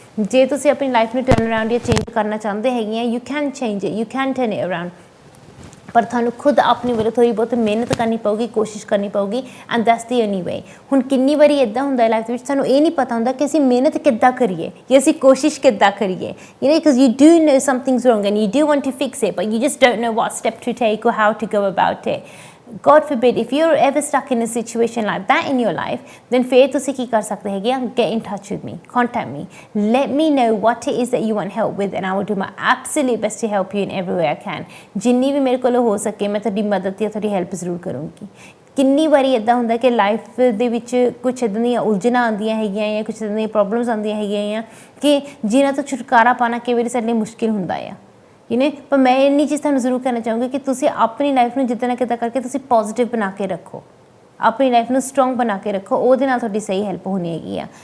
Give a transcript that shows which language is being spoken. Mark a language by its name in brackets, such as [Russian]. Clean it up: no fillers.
[Punjabi] ਜੇ ਤੁਸੀਂ ਆਪਣੀ ਲਾਈਫ ਨੂੰ ਟਰਨ ਅਰਾਊਂਡ ਜਾਂ ਚੇਂਜ ਕਰਨਾ ਚਾਹੁੰਦੇ ਹੈਗੇ ਆ, [English] you can change it, you can turn it around, [Punjabi] ਪਰ ਤੁਹਾਨੂੰ ਖੁਦ ਆਪਣੀ ਵੱਲੋਂ ਥੋੜ੍ਹੀ ਬਹੁਤ ਮਿਹਨਤ ਕਰਨੀ ਪਊਗੀ, ਕੋਸ਼ਿਸ਼ ਕਰਨੀ ਪਊਗੀ, [English] And that's the only way. [Punjabi] ਹੁਣ ਕਿੰਨੀ ਵਾਰੀ ਇੱਦਾਂ ਹੁੰਦਾ ਲਾਈਫ ਦੇ ਵਿੱਚ ਸਾਨੂੰ ਇਹ ਨਹੀਂ ਪਤਾ ਹੁੰਦਾ ਕਿ ਅਸੀਂ ਮਿਹਨਤ ਕਿੱਦਾਂ ਕਰੀਏ [English] ਜਾਂ ਅਸੀਂ ਕੋਸ਼ਿਸ਼ ਕਿੱਦਾਂ ਕਰੀਏ, you know, because you do know something's wrong and you do want to fix it but you just don't know what step to take or how to go about it. God forbid, if you're ever stuck in a situation like that in your life, then [Punjabi] ਫਿਰ ਤੁਸੀਂ ਕੀ ਕਰ ਸਕਦੇ ਹੈਗੇ ਆ, [English] get in touch with me, contact me, let me know what it is that you want help with and I will do my absolute best to help you in every way I can. [Punjabi] ਜਿੰਨੀ ਵੀ ਮੇਰੇ ਕੋਲੋਂ ਹੋ ਸਕੇ ਮੈਂ ਤੁਹਾਡੀ ਮਦਦ ਜਾਂ ਤੁਹਾਡੀ ਹੈਲਪ ਜ਼ਰੂਰ ਕਰੂੰਗੀ। ਕਿੰਨੀ ਵਾਰੀ ਇੱਦਾਂ ਹੁੰਦਾ ਕਿ ਲਾਈਫ ਦੇ ਵਿੱਚ ਕੁਛ ਇੱਦਾਂ ਦੀਆਂ ਉਲਝਣਾਂ ਆਉਂਦੀਆਂ ਹੈਗੀਆਂ ਜਾਂ ਕੁਛ ਇੱਦਾਂ ਦੀਆਂ ਪ੍ਰੋਬਲਮਸ ਆਉਂਦੀਆਂ ਹੈਗੀਆਂ ਕਿ ਜਿਨ੍ਹਾਂ ਤੋਂ ਛੁਟਕਾਰਾ ਪਾਉਣਾ ਕਈ ਵਾਰੀ ਸਾਡੇ ਲਈ ਮੁਸ਼ਕਿਲ ਹੁੰਦਾ ਆ, ਪਰ ਮੈਂ ਇੰਨੀ ਚੀਜ਼ ਤੁਹਾਨੂੰ ਜ਼ਰੂਰ ਕਹਿਣਾ ਚਾਹੂੰਗੀ ਕਿ ਤੁਸੀਂ ਆਪਣੀ ਲਾਈਫ ਨੂੰ ਜਿੱਦਾਂ ਨਾ ਕਿੱਦਾਂ ਕਰਕੇ ਤੁਸੀਂ ਪੋਜ਼ੀਟਿਵ ਬਣਾ ਕੇ ਰੱਖੋ, ਆਪਣੀ ਲਾਈਫ ਨੂੰ ਸਟਰੋਂਗ ਬਣਾ ਕੇ ਰੱਖੋ, ਉਹਦੇ ਨਾਲ ਤੁਹਾਡੀ ਸਹੀ ਹੈਲਪ ਹੋਣੀ ਹੈਗੀ ਆ।